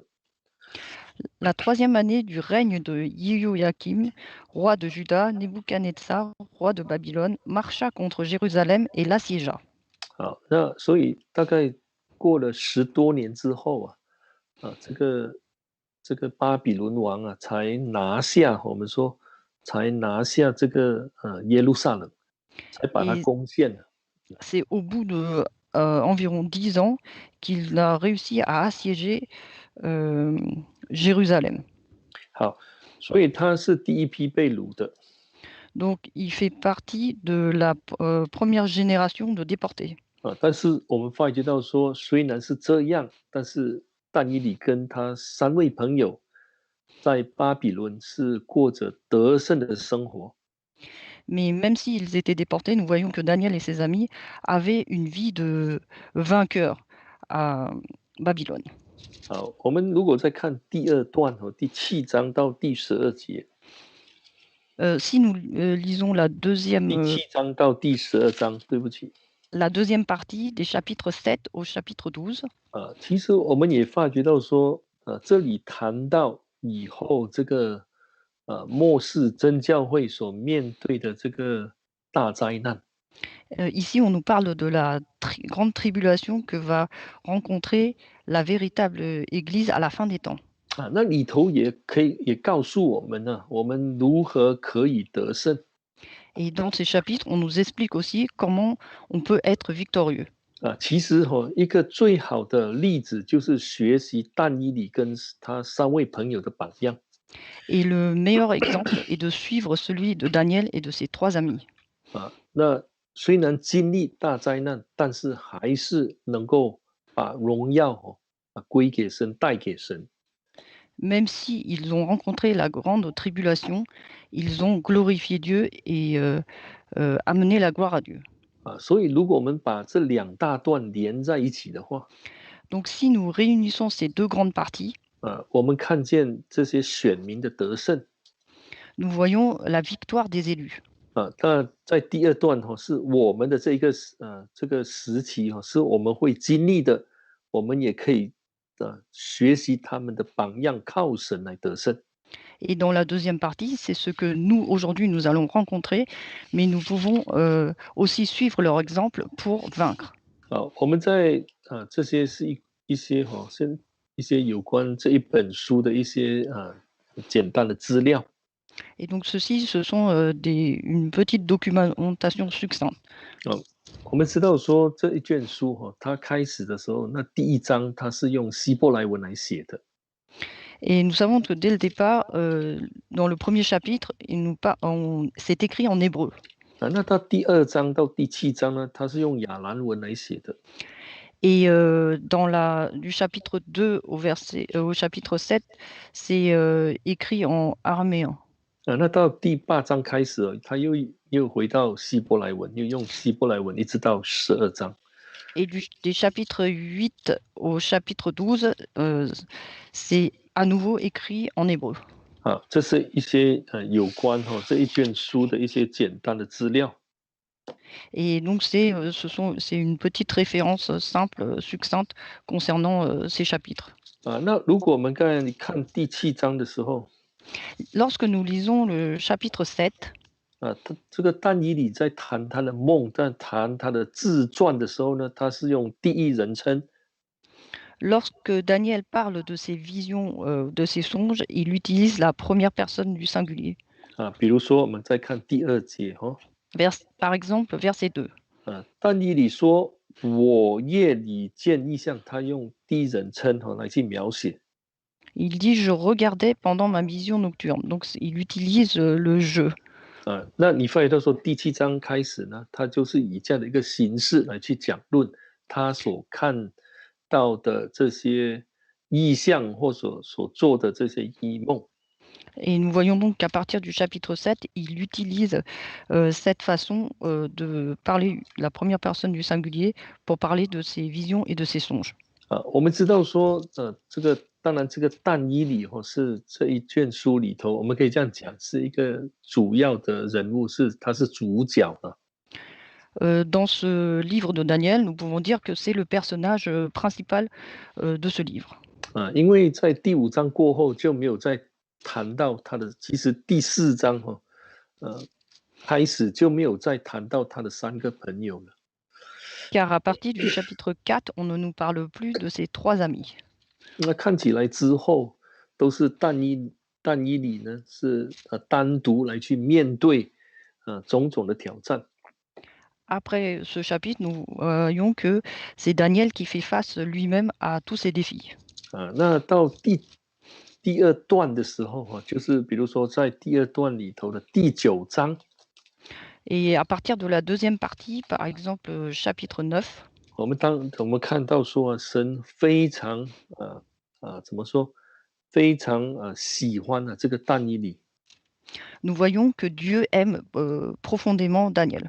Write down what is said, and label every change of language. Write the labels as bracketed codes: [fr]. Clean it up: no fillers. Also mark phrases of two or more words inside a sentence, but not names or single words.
[fr] La 3e année du règne de Jéhoïakim, roi de Juda, Nebuchadnezzar, roi de Babylone, marcha contre Jérusalem et l'assiégea. [zh] 好，那所以大概过了10多年之后这个巴比伦王才拿下，我们说才拿下这个耶路撒冷，才把它攻陷了。 [fr] C'est au bout de environ 10 ans qu'il a réussi à assiéger Jérusalem. [zh] 好，所以他是第一批被掳的。 [fr] Donc, il fait partie de la première génération de déportés. [zh] 但是我们发觉到说，虽然是这样，但是但以理跟他3位朋友在巴比伦是过着得胜的生活。 [fr] Mais même s'ils étaient déportés, nous voyons que Daniel et ses amis avaient une vie de vainqueurs à Babylone. [zh] 好，我们如果再看第2段第7章到第12节。 [fr] Si nous lisons la 2e, [zh] 第7章到第12章，对不起。 [fr] la 2e partie des chapitres 7 au chapitre 12, [zh] 其实我们也发觉到说，这里谈到以后这个末世真教会所面对的这个大灾难。 [fr] ici, on nous parle de la grande tribulation que va rencontrer la véritable Église à la fin des temps. [zh] 那里头也告诉我们呢，我们如何可以得胜。 [fr] Et dans ces chapitres, on nous explique aussi comment on peut être victorieux. [zh] 其实一个最好的例子就是学习但以理跟他3位朋友的榜样。 [fr] Et le meilleur exemple est de suivre celui de Daniel et de ses 3 amis. [zh] 那虽然经历大灾难，但是还是能够把荣耀归给神，带给神。 [fr] Même s'ils ont rencontré la grande tribulation, ils ont glorifié Dieu et amené la gloire à Dieu. [zh] 所以如果我们把这2大段连在一起的话， [fr] Donc si nous réunissons ces 2 grandes parties, [zh] 我们看见这些选民的得胜。 [fr] nous voyons la victoire des élus. [zh] 那在第2段是我们的这个时期是我们会经历的，我们也可以学习他们的榜样，靠神来得胜。 [fr] Et dans la deuxième partie, c'est ce que nous, aujourd'hui, nous allons rencontrer, mais nous pouvons aussi suivre leur exemple pour vaincre. [zh] 我们在这些是一些一些有关这一本书的一些简单的资料。 [fr] Et donc ceci, ce sont une petite documentation succincte. [zh] 我们知道说这一卷书它开始的时候，那第一章它是用希伯来文来写的。 [fr] Et nous savons que dès le départ, dans le premier chapitre, c'est écrit en hébreu. [zh] 那到第二章到第七章呢，它是用亚兰文来写的。 [fr] Et du chapitre 2 au chapitre 7, c'est écrit en araméen. [zh] 那到第八章开始，他又回到希伯来文，又用希伯来文一直到12章。 [fr] Et des chapitres 8 au chapitre 12, c'est à nouveau écrit en hébreu. [zh] 这是一些有关这一卷书的一些简单的资料。 [fr] Et donc c'est une petite référence simple, succincte concernant ces chapitres. [zh] 那如果我们刚才看第7章的时候， [fr] Lorsque nous lisons le chapitre 7, [zh] 这个但以理在谈他的梦，在谈他的自传的时候呢，他是用第一人称。 [fr] lorsque Daniel parle de ses visions, de ses songes, il utilise la première personne du singulier. [zh] 比如说我们再看第2节 [fr] Par exemple, verset 2. [zh] 但以理说我夜里见异象，他用第一人称来去描写。 [fr] Il dit je regardais pendant ma vision nocturne. Donc il utilise le je. [zh] 那你发现到说第7章开始呢，他就是以这样的一个形式来去讲论他所看到的这些异象或所做的这些异梦。 [fr] Et nous voyons donc qu'à partir du chapitre 7, il utilise cette façon de parler la première personne du singulier pour parler de ses visions et de ses songes. [zh] 我们知道说当然这个但以理是这一卷书里头，我们可以这样讲，是一个主要的人物，他是主角。 [fr] Dans ce livre de Daniel, nous pouvons dire que c'est le personnage principal de ce livre. [zh] 因为在第5章过后就没有再谈到他的，其实第4章开始就没有再谈到他的3个朋友了。 [fr] Car à partir du chapitre 4, on ne nous parle plus de ses 3 amis. [zh] 那看起来之后都是但以理呢，是单独来去面对种种的挑战。 [fr] Après ce chapitre, nous voyons que c'est Daniel qui fait face lui-même à tous ces défis. [zh] 那到第2段的时候就是比如说在第2段里头的第9章。 [fr] Et à partir de la deuxième partie, par exemple chapitre 9, [zh] 我们看到说神非常怎么说，非常喜欢这个但以理。 [fr] nous voyons que Dieu aime profondément Daniel.